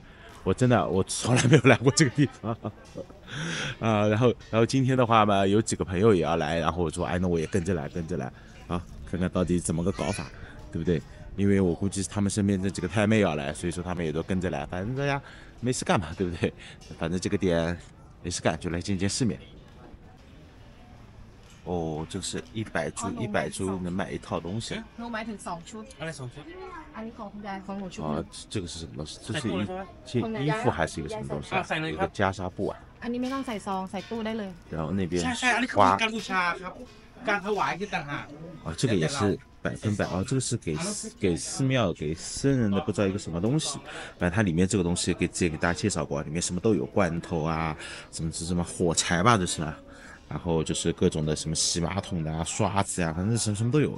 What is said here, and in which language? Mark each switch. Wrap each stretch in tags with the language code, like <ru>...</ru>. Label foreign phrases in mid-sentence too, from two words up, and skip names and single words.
<zh>我真的从来没有来过这个地方啊，然后今天的话嘛，有几个朋友也要来，然后我说，哎，那我也跟着来啊，看看到底怎么个搞法，对不对？因为我估计他们身边这几个太妹要来，所以说他们也都跟着来，反正大家没事干嘛，对不对？反正这个点没事干，就来见见世面。哦，这是100铢能买一套东西。</zh> <th>หนูหมายถึง2 ชุด อะไร2 ชุด อันนี้ของคุณยายของหนูชุด</th> <zh>啊，这个是什么东西？这是件衣服还是一个什么东西？一个袈裟布啊。</zh> <th>อันนี้ไม่ต้องใส่ซองใส่ตู้ได้เลย</th> <zh>然后那边</zh> <th>ใช่อันนี้คือ</th> <zh>花</zh> <th>การบูชาครับการถวายคือต่างหาก</th> <zh>哦，这个也是100%哦，这个是给寺庙给僧人的，不知道一个什么东西。反正它里面这个东西之前给大家介绍过，里面什么都有，罐头啊，什么火柴吧，这是啊。然后就是各种的什么洗马桶的啊、刷子呀、反正什么都有。</zh>